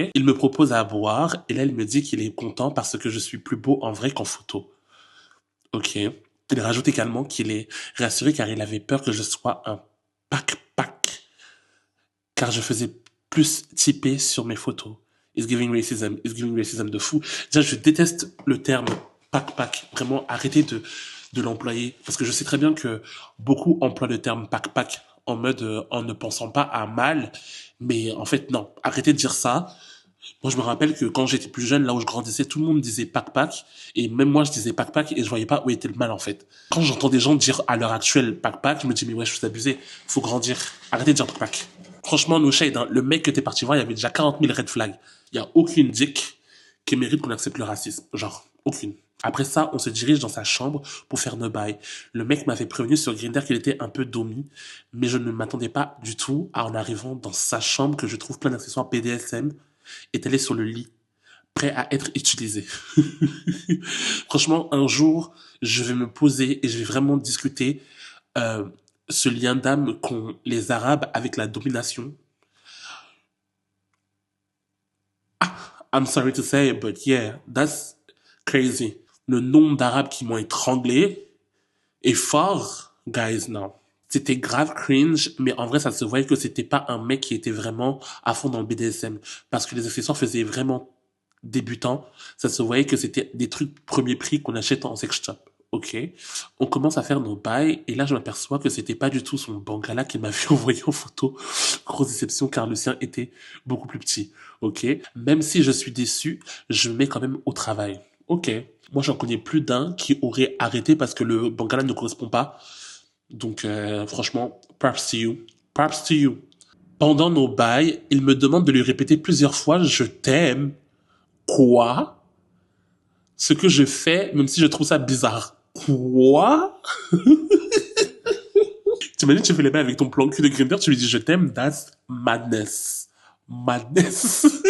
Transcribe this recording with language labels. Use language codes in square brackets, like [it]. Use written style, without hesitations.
[fr] Il me propose à boire, et là il me dit qu'il est content parce que je suis plus beau en vrai qu'en photo. Ok. Il rajoute également qu'il est rassuré car il avait peur que je sois un pack, car je faisais plus typé sur mes photos. [en] It's giving racism [fr] de fou. Déjà, je déteste le terme pack. Vraiment, arrêtez de l'employer. Parce que je sais très bien que beaucoup emploient le terme pack en mode, en ne pensant pas à mal. Mais en fait, non. Arrêtez de dire ça. Moi, je me rappelle que quand j'étais plus jeune, là où je grandissais, tout le monde disait pack. Et même moi, je disais pack et je voyais pas où était le mal, en fait. Quand j'entends des gens dire à l'heure actuelle pack, je me dis, mais ouais, je suis abusé. Faut grandir. Arrêtez de dire pack. Franchement, [en] no shade, [fr] hein. Le mec que t'es parti voir, il y avait déjà 40 000 [en] red flags. [fr] Il y a aucune dick qui mérite qu'on accepte le racisme. Genre, aucune. Après ça, on se dirige dans sa chambre pour faire nos bails. Le mec m'avait prévenu sur Grindr qu'il était un peu domi, mais je ne m'attendais pas du tout à en arrivant dans sa chambre que je trouve plein d'accessoires BDSM étalés sur le lit, prêts à être utilisés. Franchement, un jour, je vais me poser et je vais vraiment discuter euh, ce lien d'âme qu'ont les Arabes avec la domination. [en] I'm sorry to say, but yeah, that's crazy. [fr] Le nombre d'Arabes qui m'ont étranglé est fort, guys, non. C'était grave cringe, mais en vrai, ça se voyait que c'était pas un mec qui était vraiment à fond dans le BDSM. Parce que les accessoires faisaient vraiment débutant. Ça se voyait que c'était des trucs premier prix qu'on achète en sex shop. Ok. On commence à faire nos bails, et là, je m'aperçois que c'était pas du tout son bangala qu'il m'avait envoyé en photo. Grosse déception, car le sien était beaucoup plus petit. Ok. Même si je suis déçu, je me mets quand même au travail. Ok. Moi, j'en connais plus d'un qui aurait arrêté parce que le bangala ne correspond pas. Donc, franchement, [en] props to you. Props to you. [fr] Pendant nos bails, il me demande de lui répéter plusieurs fois je t'aime. Quoi? Ce que je fais, même si je trouve ça bizarre. Quoi? T'imagines, tu fais les bails avec ton plan cul de Grindr, tu lui dis je t'aime, [en] that's madness. Madness.